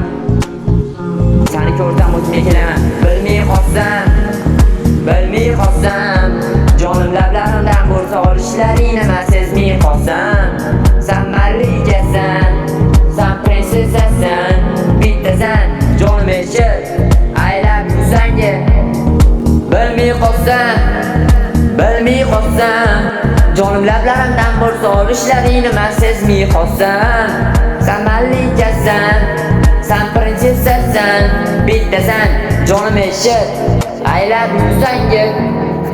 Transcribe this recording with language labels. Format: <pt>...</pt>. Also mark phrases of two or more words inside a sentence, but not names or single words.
<uz>Seni ko'rsam o'zimga kelaman. Bilmay qolsam, bilmay qolsam. Jonim lablarimdan bo'lsa olishlaringni men sezmay qolsam. Sen malikasan, sen prinsessasan, bittasan, jonim eshit,</uz> <en>I love you senga.</en> <uz>Bilmay qolsam, bilmay qolsam. Jonim lablarimdan bo'lsa olishlaringni men sezmay qolsam. Sen malikasan, sen prinsessasan, bittasan, jonim eshit,</uz> <en>I love you senga.</en>